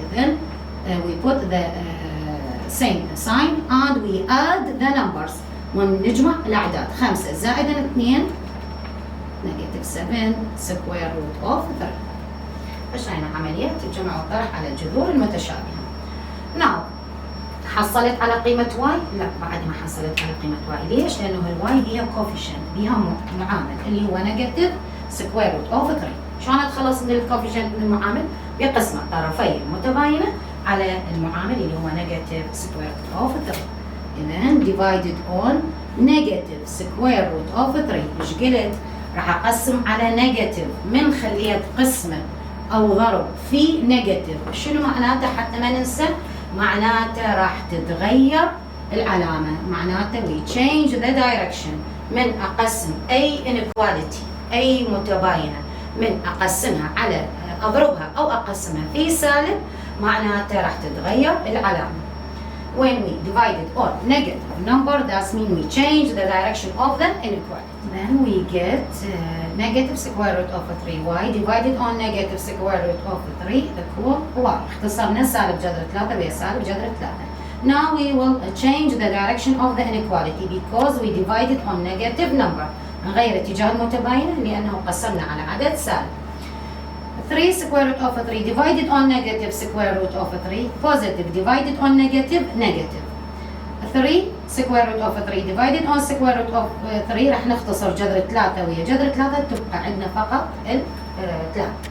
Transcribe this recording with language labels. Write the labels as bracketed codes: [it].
[en] إذا we put the same sign and we add the numbers [ar] ونجمع الأعداد. [en] 5 زائد 2 negative 7 square root of 3. [ar] أجرينا عملية الجمع والطرح على الجذور المتشابهة. Now حصلت على قيمة y؟ لا، بعد ما حصلت على قيمة y. ليش؟ لأنه الواي هي coefficient، بها معامل اللي هو [en] negative square root of 3. [ar] شلون أتخلص من الكوفيشنت من المعامل؟ بقسم الطرفين المتباينة على المعامل اللي هو [en] negative square root of 3. إذن divided on negative square root of 3. [ar] إيش قلت؟ راح أقسم على negative من خلية قسمة أو ضرب في negative. شنو معناته حتى ما ننسى؟ معناته راح تتغير العلامة، معناته [en] we change the direction. [ar] من أقسم أي inequality أي متباينة من أقسمها على أضربها أو أقسمها في سالب، معناته راح تتغير العلامة. [en] When we divide it on negative number, that means we change the direction of the inequality. Then we get negative square root of 3y divided on negative square root of 3 equal y. [ar] اختصرنا سالب جذر 3 ويا سالب جذر 3. [en] Now we will change the direction of the inequality because we divided on negative number. [ar] نغير اتجاه المتباينة لأنه قسمنا على عدد سالب. [en] 3 square root of 3 divided on negative square root of 3 positive divided on negative negative. 3 square root of 3 divided on square root of 3 [ar] راح نختصر جذر 3 ويا جذر 3 تبقى عندنا فقط 3.